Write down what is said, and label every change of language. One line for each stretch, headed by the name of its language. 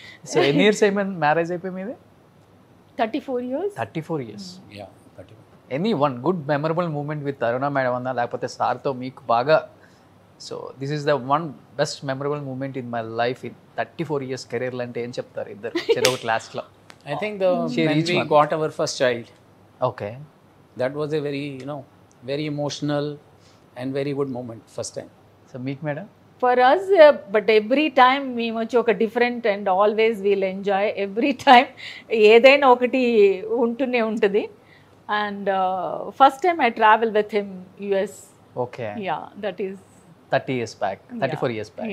Telugu: So ఎన్ని years అయిపోయింది marriage అయిపోయి మీది?
English: 34 years. 34 years. Yeah, 34.
Telugu: Any one good memorable moment with Aruna madam అన్నా, లేకపోతే సార్తో మీకు బాగా, so this is the one best memorable moment in my life in 34 years కెరీర్లో అంటే ఏం చెప్తారు ఇద్దరు చెరొక క్లాస్లో?
English: I think when we got our first child. Okay. That was a very, very emotional and very good moment first time. So meek madam? For us, but every time మేము వచ్చి ఒక different and always we'll enjoy every time.
Telugu: ఏదైనా ఒకటి ఉంటూనే ఉంటుంది. And first time I travel with him US.
English: Okay. Yeah, that is 30 years back, 34 years back.